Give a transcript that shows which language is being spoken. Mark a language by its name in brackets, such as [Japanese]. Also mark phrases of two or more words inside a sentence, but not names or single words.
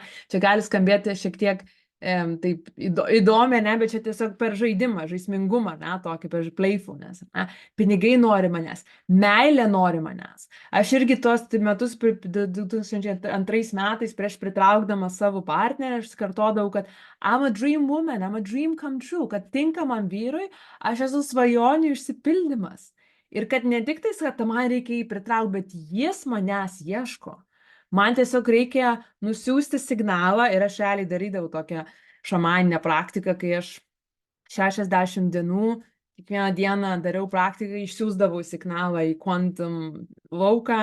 [Lithuanian] Čia gali skambėti šiek tiek taip įdomi, ne, bet čia tiesiog per žaidimą, žaismingumą, ne, tokį per playfulness. Ne? Pinigai nori manęs, meilė nori manęs. Aš irgi tos metus 2002 metais prieš pritraukdama savo partnerę, aš kartodavau, kad [English] I'm a dream woman, I'm a dream come true, [Lithuanian] kad tinkamam vyrui aš esu svajonių išsipildymas. Ir kad ne tik tais, kad man reikia jį pritraukti, bet jis manęs ieško. Man tiesiog reikia nusiųsti signalą ir aš realiai darydavau tokią šamaninę praktiką, kai aš 60 dienų kiekvieną dieną dariau praktiką, išsiųsdavau signalą į quantum lauką.